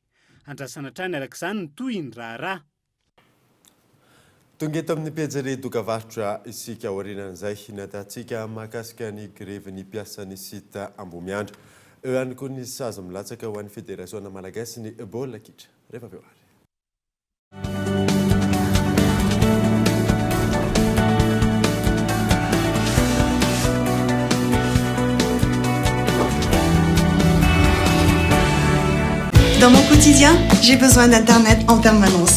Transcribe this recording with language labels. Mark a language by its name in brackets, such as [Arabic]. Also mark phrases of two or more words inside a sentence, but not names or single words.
[Malagasy] Andrasana hatrany arak'izany ny toy ny raharaha. Tonga eto amin'ny pejy dokavarotra isika aorianan'izay natatsika mahakasika ny greven'ny mpiasan'ny sita Ambomiandra. Eo ihany koa ny sazy milatsaka ho an'ny Fédération Malagasy ny baolina kitra. Rehefa avy eo ary. [French] Dans mon quotidien, j'ai besoin d'Internet en permanence.